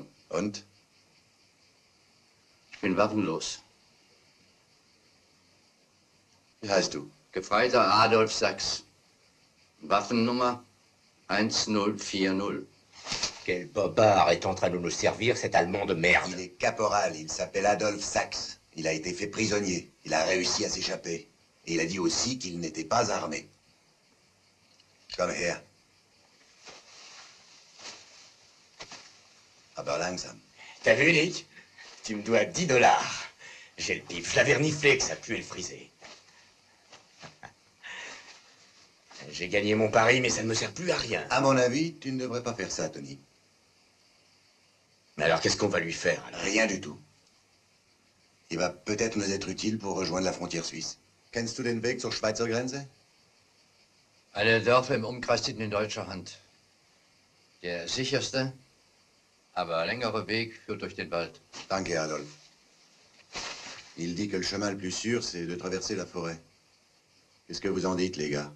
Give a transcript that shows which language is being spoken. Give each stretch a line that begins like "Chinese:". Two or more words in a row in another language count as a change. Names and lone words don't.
German: Und? Ich bin waffenlos. Wie heißt du? Gefreiter Adolf Sachs. Waffennummer 1040.
French: Quel bobard est en train de nous servir, cet Allemand de merde? Il est caporal, il s'appelle Adolf Sachs. Il a été fait prisonnier. Il a réussi à s'échapper. Et il a dit aussi qu'il n'était pas armé.
German: Komm her. Aber langsam.
French: T'as vu, Nick? Tu me dois $10. J'ai le pif, je l'avais reniflé que ça puait le friser. J'ai gagné mon pari, mais ça ne me sert plus à rien. À mon avis, tu ne devrais pas faire ça, Tony. Mais alors, qu'est-ce qu'on va lui faire alors? Rien du tout. Il va peut-être nous être utile pour rejoindre la frontière suisse.
German: Kennst du den Weg zur Schweizer Grenze? Alle Dörfer im Umkreis sind in deutscher Hand. Der sicherste, aber längere Weg führt durch den Wald. Danke, Adolf.
French: Il dit que le chemin le plus sûr, c'est de traverser la forêt. Qu'est-ce que vous en dites, les gars?